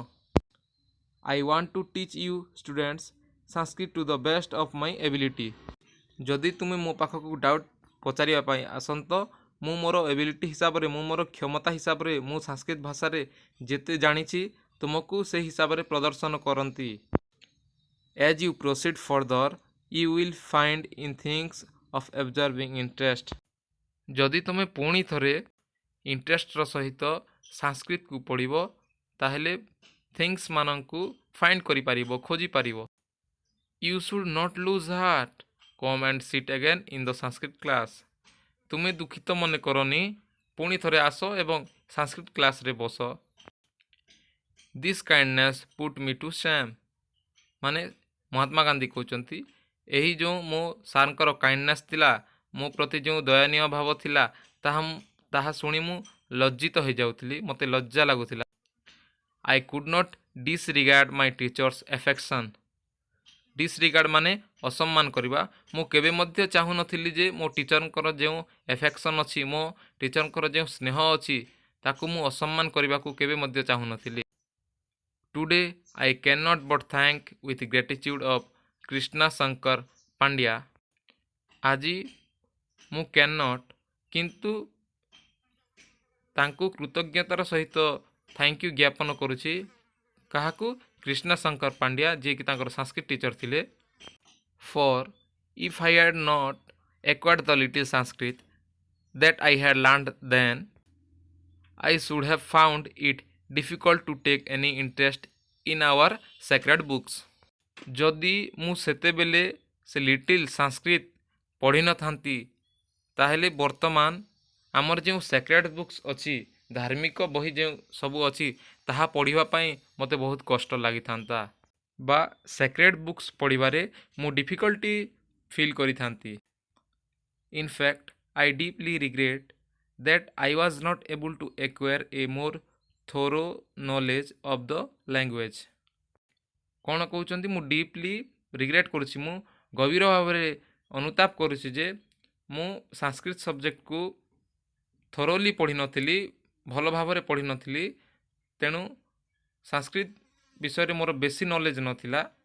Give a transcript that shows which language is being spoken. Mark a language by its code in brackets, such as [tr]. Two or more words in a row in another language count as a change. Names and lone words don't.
[en] I want to teach you students Sanskrit to the best of my ability. [or] ଯଦି ତୁମେ ମୋ ପାଖକୁ ଡାଉଟ୍ ପଚାରିବା ପାଇଁ ଆସନ୍ତ, ମୁଁ ମୋର ଏବିଲିଟି ହିସାବରେ, ମୁଁ ମୋର କ୍ଷମତା ହିସାବରେ, ମୁଁ ସାଂସ୍କ୍ରିଟ ଭାଷାରେ ଯେତେ ଜାଣିଛି ତୁମକୁ ସେ ହିସାବରେ ପ୍ରଦର୍ଶନ କରନ୍ତି। [en] As you proceed further, you will find in things of observing interest. [or] ଯଦି ତୁମେ ପୁଣି ଥରେ ଇଣ୍ଟରେଷ୍ଟର ସହିତ ସାଂସ୍କ୍ରିଟକୁ ପଢ଼ିବ, ତାହେଲେ ଥିଙ୍ଗସ୍ ମାନଙ୍କୁ ଫାଇଣ୍ଡ କରିପାରିବ, ଖୋଜିପାରିବ। [en] You should not lose heart. Come and sit again in the Sanskrit class. [or] ତୁମେ ଦୁଃଖିତ ମନେ କରନି, ପୁଣି ଥରେ ଆସ ଏବଂ ସାଂସ୍କ୍ରିଟ କ୍ଲାସରେ ବସ। [en] This kindness put me to shame. [or] ମାନେ ମହାତ୍ମା ଗାନ୍ଧୀ କହୁଛନ୍ତି, ଏହି ଯେଉଁ ମୋ ସାର୍ଙ୍କର କାଇଣ୍ଡନେସ୍ ଥିଲା, ମୋ ପ୍ରତି ଯେଉଁ ଦୟନୀୟ ଭାବ ଥିଲା, ତାହା ଶୁଣି ମୁଁ ଲଜ୍ଜିତ ହୋଇଯାଉଥିଲି, ମୋତେ ଲଜ୍ଜା ଲାଗୁଥିଲା। [en] I could not disregard my teacher's affection. [or] ଡିସରିଗାର୍ଡ଼ ମାନେ ଅସମ୍ମାନ କରିବା। ମୁଁ କେବେ ମଧ୍ୟ ଚାହୁଁନଥିଲି ଯେ ମୋ ଟିଚରଙ୍କର ଯେଉଁ ଏଫେକ୍ସନ୍ ଅଛି, ମୋ ଟିଚରଙ୍କର ଯେଉଁ ସ୍ନେହ ଅଛି, ତାକୁ ମୁଁ ଅସମ୍ମାନ କରିବାକୁ କେବେ ମଧ୍ୟ ଚାହୁଁନଥିଲି। [en] Today I can not but thank with gratitude of Krishna Shankar Pandya. [or] ଆଜି ମୁଁ [en] can not, [or] କିନ୍ତୁ ତାଙ୍କୁ କୃତଜ୍ଞତାର ସହିତ [en] thank you [or] ଜ୍ଞାପନ କରୁଛି। କାହାକୁ? କ୍ରିଷ୍ଣା ଶଙ୍କର ପାଣ୍ଡ୍ୟା, ଯିଏକି ତାଙ୍କର ସାଂସ୍କ୍ରିଟ ଟିଚର ଥିଲେ। [en] For if I had not acquired the little Sanskrit that I had learned then, I should have found it difficult to take any interest in our sacred books. [or] ଯଦି ମୁଁ ସେତେବେଳେ ସେ [en] little Sanskrit [or] ପଢ଼ିନଥାନ୍ତି, ତାହେଲେ ବର୍ତ୍ତମାନ ଆମର ଯେଉଁ [en] sacred books [or] ଅଛି, ଧାର୍ମିକ ବହି ଯେଉଁ ସବୁ ଅଛି, ତାହା ପଢ଼ିବା ପାଇଁ ମୋତେ ବହୁତ କଷ୍ଟ ଲାଗିଥାନ୍ତା, ବା [en] sacred books [or] ପଢ଼ିବାରେ ମୁଁ [en] difficulty feel [or] କରିଥାନ୍ତି। [en] In fact, I deeply regret that I was not able to acquire a more thorough knowledge of the language. [or] କ'ଣ କହୁଛନ୍ତି? ମୁଁ [en] deeply regret [or] କରୁଛି, ମୁଁ ଗଭୀର ଭାବରେ ଅନୁତାପ କରୁଛି ଯେ ମୁଁ ସାଂସ୍କ୍ରିଟ ସବଜେକ୍ଟକୁ ଥରୋଲି ପଢ଼ିନଥିଲି, ଭଲ ଭାବରେ ପଢ଼ିନଥିଲି। ତେଣୁ ସାଂସ୍କ୍ରିଟ ବିଷୟରେ ମୋର ବେଶୀ ନଲେଜ ନଥିଲା।